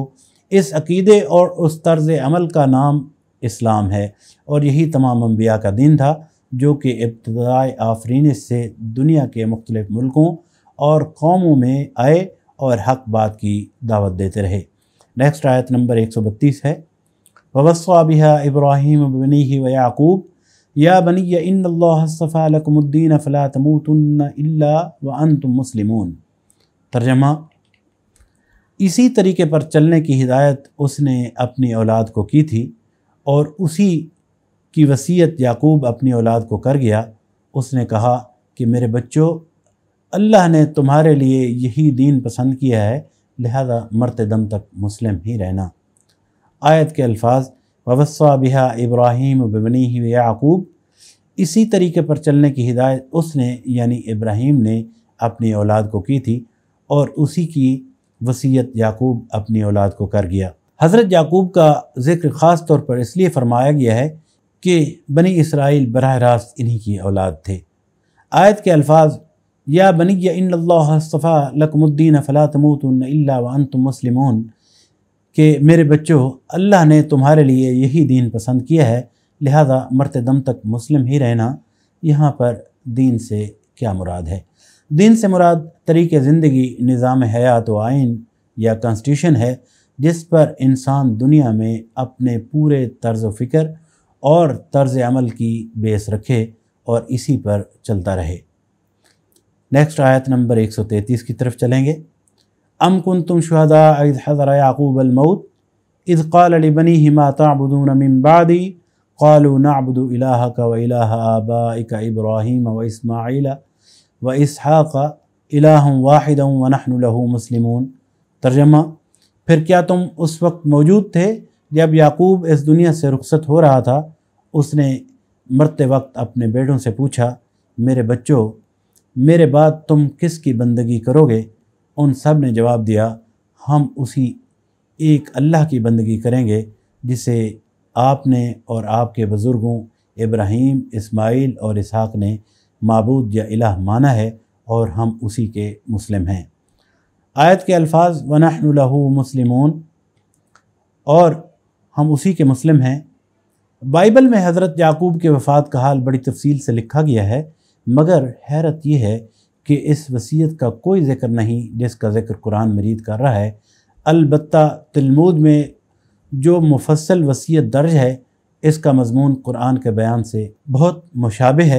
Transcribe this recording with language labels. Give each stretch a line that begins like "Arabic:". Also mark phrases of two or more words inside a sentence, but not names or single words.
Urdu: اس عقیدے اور اس طرز عمل کا نام اسلام ہے اور یہی تمام انبیا کا دین تھا، جو کہ ابتدائے آفرینش سے دنیا کے مختلف ملکوں اور قوموں میں آئے اور حق بات کی دعوت دیتے رہے. نیکسٹ آیت نمبر 132 ہے.
Arabic: ووصى بها إبراهيم بنيه ويعقوب يا بني إن الله اصطفى لكم الدين فلا تموتن إلا وأنتم مسلمون.
Urdu: ترجمہ: اسی طریقے پر چلنے کی ہدایت اس نے اپنی اولاد کو کی تھی اور اسی کی وصیت یعقوب اپنی اولاد کو کر گیا. اس نے کہا کہ میرے بچوں، اللہ نے تمہارے لیے یہی دین پسند کیا ہے، لہٰذا مرتے دم تک مسلم ہی رہنا. آیت کے الفاظ:
Arabic: ووصى بها إبراهيم بنيه ويعقوب.
Urdu: اسی طریقے پر چلنے کی ہدایت اس نے یعنی ابراہیم نے اپنی اولاد کو کی تھی اور اسی کی وصیت یعقوب اپنی اولاد کو کر گیا. حضرت یعقوب کا ذکر خاص طور پر اس لیے فرمایا گیا ہے کہ بنی اسرائیل براہ راست انہی کی اولاد تھے. آیت کے الفاظ:
Arabic: يا بني إن الله اصطفى لكم الدين فلا تموتن إلا وأنتم مسلمون,
Urdu: کہ میرے بچوں، اللہ نے تمہارے لیے یہی دین پسند کیا ہے، لہٰذا مرتے دم تک مسلم ہی رہنا. یہاں پر دین سے کیا مراد ہے? دین سے مراد طریقِ زندگی، نظام حیات و آئین یا کانسٹیٹیوشن ہے، جس پر انسان دنیا میں اپنے پورے طرز فکر اور طرز عمل کی بیس رکھے اور اسی پر چلتا رہے. نیکسٹ آیت نمبر 133 کی طرف چلیں گے.
Arabic: أم كنتم شهداء إذ حضر يعقوب الموت إذ قال لبنيه ما تعبدون من بعدي قالوا نعبد إلهك وإله آبائك إبراهيم وإسماعيل وإسحاق إلها واحدا ونحن له مسلمون.
Urdu: ترجمہ: پھر کیا تم اس وقت موجود تھے جب یعقوب اس دنیا سے رخصت ہو رہا تھا? اس نے مرتے وقت اپنے بیٹوں سے پوچھا، میرے بچوں، میرے بعد تم کس کی بندگی کرو گے? ان سب نے جواب دیا، ہم اسی ایک اللہ کی بندگی کریں گے جسے آپ نے اور آپ کے بزرگوں ابراہیم، اسماعیل اور اسحاق نے معبود یا الہ مانا ہے اور ہم اسی کے مسلم ہیں۔ آیت کے الفاظ
Arabic: وَنَحْنُ لَهُ مُسْلِمُونَ،
Urdu: اور ہم اسی کے مسلم ہیں۔ بائبل میں حضرت یعقوب کے وفات کا حال بڑی تفصیل سے لکھا گیا ہے، مگر حیرت یہ ہے کہ اس وصیت کا کوئی ذکر نہیں جس کا ذکر قرآن مجید کر رہا ہے۔ البتہ تلمود میں جو مفصل وصیت درج ہے، اس کا مضمون قرآن کے بیان سے بہت مشابہ ہے۔